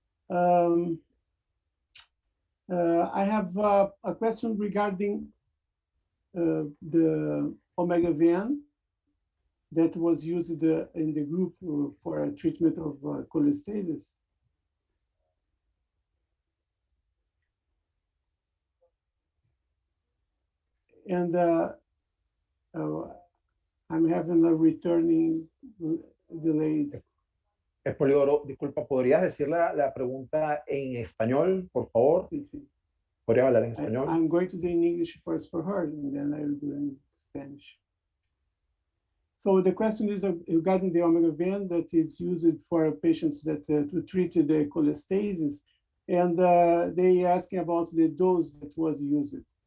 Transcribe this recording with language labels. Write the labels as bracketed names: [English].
[English] I have a question regarding the omega-VN that was used in the group for treatment of cholestasis. And I'm having a returning delayed. [Spanish] Spolidoro, disculpa, ¿podrías decir la pregunta en español, por favor? Sí, sí. ¿Podrías hablar en español? [English] I'm going to do in English first for her, and then I will do in Spanish. So the question is regarding the omega-VN that is used for patients that to treat the cholestasis, and they asking about the dose that was used.